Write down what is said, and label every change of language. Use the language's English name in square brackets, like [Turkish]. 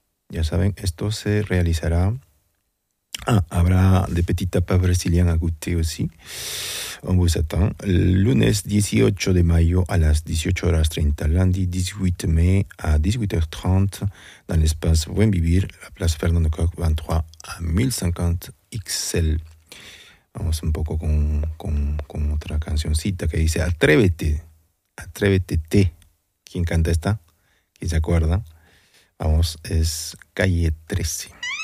[Spanish] Ya saben, esto se realizará. Habrá [French] de petit tapas brésiliens à goûter aussi. On vous attend. [Spanish] Lunes 18 de mayo à las 18h30. [French] Lundi 18 mai à 18h30 dans l'espace Buen Vivir, la place Fernando Coq, 23 à 1050 XL. [Spanish] Vamos un poco con otra cancioncita que dice Atrévete. Atrévete T. ¿Quién canta esta? ¿Quién se acuerda? Vamos, es Calle 13.